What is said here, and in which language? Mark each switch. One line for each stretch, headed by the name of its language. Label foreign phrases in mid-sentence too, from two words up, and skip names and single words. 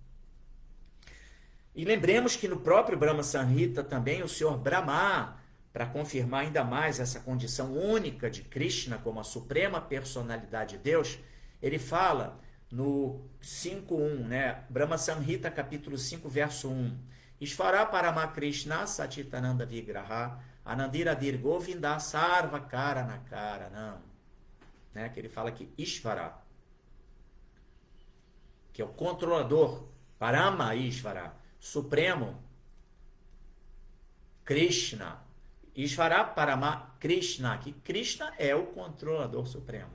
Portuguese: E lembremos que no próprio Brahma Samhita também o Senhor Brahma, para confirmar ainda mais essa condição única de Krishna como a suprema personalidade de Deus, ele fala no 5.1, né? Brahma Samhita, capítulo 5, verso 1.
Sanskrit: ईश्वर परम कृष्ण सतितानन्द विग्रह अनन्दिर दिर गोविन्द सर्व कारण कारणम्.
Portuguese: Né? Que ele fala que Ishvara, que é o controlador,
Sanskrit: परम ईश्वर, supremo, कृष्ण, ईश्वर परम कृष्ण,
Portuguese: que Krishna é o controlador supremo.